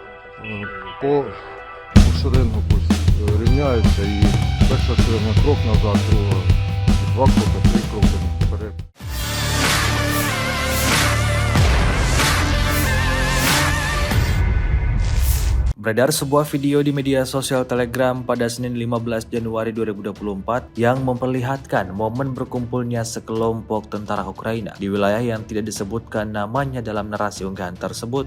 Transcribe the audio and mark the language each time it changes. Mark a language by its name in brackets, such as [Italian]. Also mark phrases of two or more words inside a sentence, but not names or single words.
[Ukrainian] По шеренгу пусть рівняються і перша шеренга крок назад, друга 2 кроки, 3 кроки вперед. [Indonesian] Beredar sebuah video di media sosial Telegram pada Senin 15 Januari 2024 yang memperlihatkan momen berkumpulnya sekelompok tentara Ukraina di wilayah yang tidak disebutkan namanya dalam narasi unggahan tersebut.